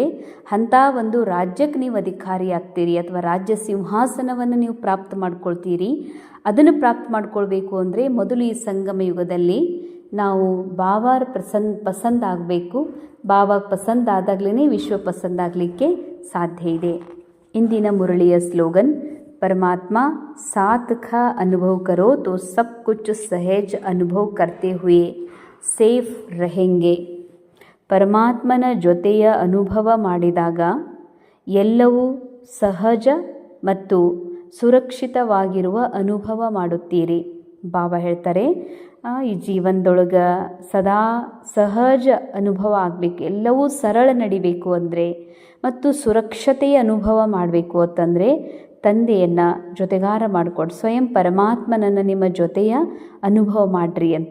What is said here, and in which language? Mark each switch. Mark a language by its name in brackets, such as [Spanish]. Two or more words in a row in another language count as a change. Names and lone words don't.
[Kannada] ಅಂಥ ಒಂದು ರಾಜ್ಯಕ್ಕೆ ನೀವು ಅಧಿಕಾರಿ ಆಗ್ತೀರಿ ಅಥವಾ ರಾಜ್ಯ ಸಿಂಹಾಸನವನ್ನು ನೀವು ಪ್ರಾಪ್ತ ಮಾಡ್ಕೊಳ್ತೀರಿ. ಅದನ್ನು ಪ್ರಾಪ್ತ ಮಾಡ್ಕೊಳ್ಬೇಕು ಅಂದರೆ ಮೊದಲು ಈ ಸಂಗಮ ಯುಗದಲ್ಲಿ ನಾವು ಬಾಬಾರ ಪಸಂದ್ ಆಗಬೇಕು. ಬಾಬಾಗೆ ಪಸಂದ್ ಆದಾಗಲೇ ವಿಶ್ವ ಪಸಂದ್ ಆಗಲಿಕ್ಕೆ ಸಾಧ್ಯ ಇದೆ. ಇಂದಿನ ಮುರಳಿಯ ಸ್ಲೋಗನ್, [Hindi] परमात्मा साथ का अनुभव करो तो सब कुछ सहज अनुभव करते हुए ಸೇಫ್ रहेंगे. [Kannada] ಪರಮಾತ್ಮನ ಜೊತೆಯ ಅನುಭವ ಮಾಡಿದಾಗ ಎಲ್ಲವೂ ಸಹಜ ಮತ್ತು ಸುರಕ್ಷಿತವಾಗಿರುವ ಅನುಭವ ಮಾಡುತ್ತೀರಿ. ಬಾಬಾ ಹೇಳ್ತಾರೆ, ಈ ಜೀವನದೊಳಗೆ ಸದಾ ಸಹಜ ಅನುಭವ ಆಗಬೇಕು, ಎಲ್ಲವೂ ಸರಳ ನಡಿಬೇಕು ಅಂದರೆ ಮತ್ತು ಸುರಕ್ಷತೆಯ ಅನುಭವ ಮಾಡಬೇಕು ಅಂತಂದರೆ ತಂದೆಯನ್ನು ಜೊತೆಗಾರ ಮಾಡಿಕೊಡು, ಸ್ವಯಂ ಪರಮಾತ್ಮನನ್ನು ನಿಮ್ಮ ಜೊತೆಯ ಅನುಭವ ಮಾಡಿರಿ ಅಂತ.